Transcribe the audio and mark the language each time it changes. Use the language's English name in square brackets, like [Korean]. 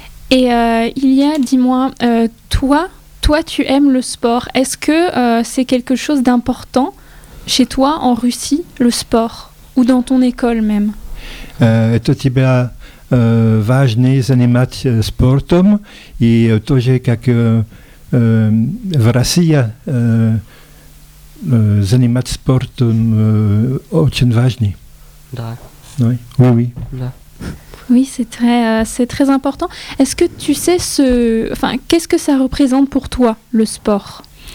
[French] Et Ilia, dis-moi, toi, tu aimes le sport. Est-ce que c'est quelque chose d'important chez toi en Russie, le sport, ou dans ton école même? [Russian] Это тебя важно заниматься спортом, и тоже как в России заниматься спортом очень важно. Да. [French] Oui. [Russian] Да. [French] Oui, c'est très important. Est-ce que tu sais qu'est-ce que ça représente pour toi, le sport?